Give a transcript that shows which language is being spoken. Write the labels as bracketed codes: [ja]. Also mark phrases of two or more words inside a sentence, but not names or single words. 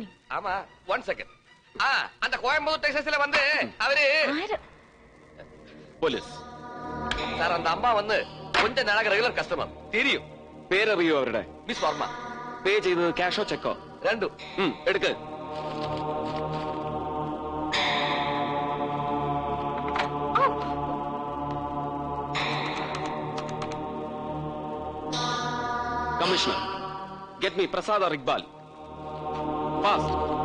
[ta] ஆமா, 1 செகண்ட். அந்த கோயம்புத்தூர் டெக்ஸஸ்ல வந்து அவரு [ml] പോലീസ് [ta] சார், அந்த அம்மா வந்து கொஞ்ச நாளாக [en] regular customer [ta] தெரியும். [ml] പേരറിയോ അവരുടെ? [ta] மிஸ் வர்மா. [ml] പേ ചെയ്തത് ക്യാഷോ ചെക്കോ? [ta] ரெண்டும். [ml] എടുക്ക്. [en] Commissioner, get me Prasad or Iqbal. Fast.